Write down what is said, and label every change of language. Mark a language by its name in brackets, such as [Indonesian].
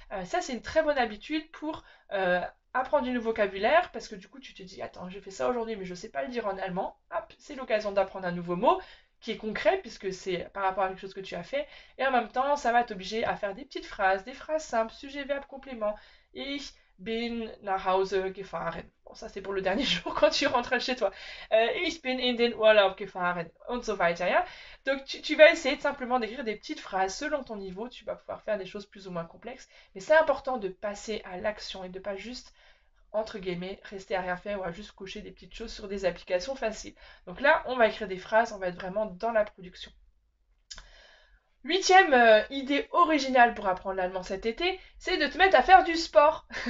[French] Ça c'est une très bonne habitude pour apprendre du nouveau vocabulaire, parce que du coup tu te dis, attends, j'ai fait ça aujourd'hui mais je ne sais pas le dire en allemand, hop, c'est l'occasion d'apprendre un nouveau mot, qui est concret puisque c'est par rapport à quelque chose que tu as fait, et en même temps ça va t'obliger à faire des petites phrases, des phrases simples, sujet, verbe, complément. [German] Ich bin nach Hause gefahren. [French] Bon, ça c'est pour le dernier jour quand tu rentres chez toi. [German] Ich bin in den Urlaub gefahren und so weiter. Ja. [French] Donc tu vas essayer de simplement d'écrire des petites phrases selon ton niveau. Tu vas pouvoir faire des choses plus ou moins complexes. Mais c'est important de passer à l'action et de pas juste, entre guillemets, rester à rien faire ou à juste cocher des petites choses sur des applications faciles. Donc là, on va écrire des phrases, on va être vraiment dans la production. Huitième idée originale pour apprendre l'allemand cet été, c'est de te mettre à faire du sport.